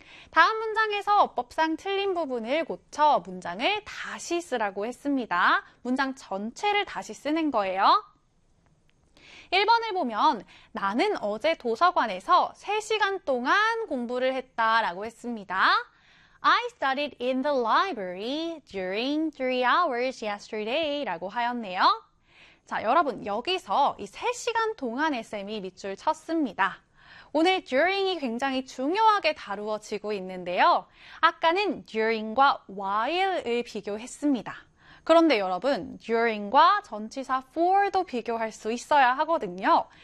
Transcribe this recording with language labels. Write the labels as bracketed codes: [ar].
[ko] 다음 문장에서 어법상 틀린 부분을 고쳐 문장을 다시 쓰라고 했습니다. 문장 전체를 다시 쓰는 거예요. 1번을 보면 나는 어제 도서관에서 3시간 동안 공부를 했다라고 했습니다. [en] I studied in the library during 3 hours yesterday 라고 하였네요. [ko] 자, 여러분, 여기서 이 3시간 동안의 쌤이 밑줄 쳤습니다. 오늘 during이 굉장히 중요하게 다루어지고 있는데요. 아까는 during과 while을 비교했습니다. 그런데 여러분, during과 전치사 for도 비교할 수 있어야 하거든요.